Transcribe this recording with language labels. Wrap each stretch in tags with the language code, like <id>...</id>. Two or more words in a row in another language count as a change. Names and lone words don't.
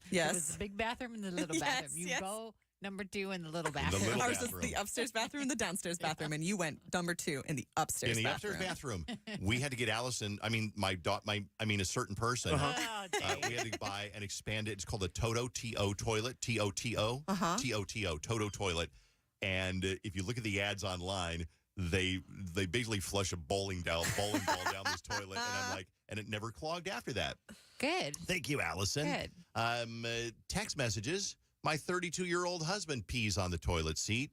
<en>Yes. It was the big bathroom and the little Yes, bathroom. You yes. go number 2 in the little bathroom. little Ours is bathroom. the upstairs bathroom and the downstairs bathroom, and you went number 2 in the upstairs In the bathroom. upstairs bathroom, we had to get Allison. I mean, a certain person. We had to buy and expand it. It's called a Toto T-O toilet. T-O-T-O. T-O-T-O. Toto toilet. And if you look at the ads online, they basically flush a bowling ball down this toilet, and I'm like, and it never clogged after that. Good. Thank you, Allison. Good. Text messages. My 32-year-old husband pees on the toilet seat.</en>